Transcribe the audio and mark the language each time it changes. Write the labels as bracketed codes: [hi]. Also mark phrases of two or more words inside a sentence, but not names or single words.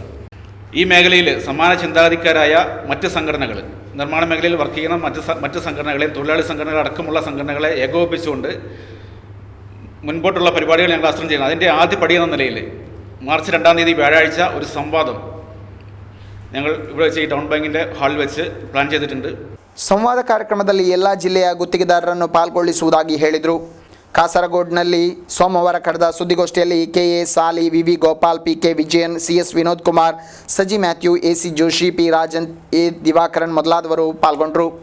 [ml] ഈ മേഖലയിൽ സമാന ചിന്താഗതിക്കാരായ മറ്റ് സംഘടനകൾ, നിർമ്മാണ മേഖലയിൽ വർക്ക് ചെയ്യുന്ന മറ്റ് സംഘടനകളെയും തൊഴിലാളി സംഘടനകൾ അടക്കമുള്ള സംഘടനകളെ ഏകോപിപ്പിച്ചുകൊണ്ട് മുൻപോട്ടുള്ള പരിപാടികൾ ഞങ്ങൾ ആസൂത്രണം ചെയ്യുന്നത്. അതിൻ്റെ ആദ്യ പടി എന്ന നിലയിൽ മാർച്ച് 2-ാം തീയതി വ്യാഴാഴ്ച ഒരു സംവാദം ഞങ്ങൾ ഇവിടെ വെച്ച് ഈ ടൗൺ ബാങ്കിൻ്റെ ഹാളിൽ വെച്ച് പ്ലാൻ ചെയ്തിട്ടുണ്ട്. [kn] ಸಂವಾದ ಕಾರ್ಯಕ್ರಮದಲ್ಲಿ ಎಲ್ಲ ಜಿಲ್ಲೆಯ ಗುತ್ತಿಗೆದಾರರನ್ನು ಪಾಲ್ಗೊಳ್ಳಿಸುವುದಾಗಿ ಹೇಳಿದರು. ಕಾಸರಗೋಡ್ನಲ್ಲಿ ಸೋಮವಾರ ಕರೆದ ಸುದ್ದಿಗೋಷ್ಠಿಯಲ್ಲಿ KA ಸಾಲಿ, VV ಗೋಪಾಲ್, PK ವಿಜಯನ್, CS ವಿನೋದ್ ಕುಮಾರ್, ಸಜಿ ಮ್ಯಾಥ್ಯೂ, AC ಜೋಶಿ, P ರಾಜನ್, A ದಿವಾಕರನ್ ಮೊದಲಾದವರು ಪಾಲ್ಗೊಂಡರು.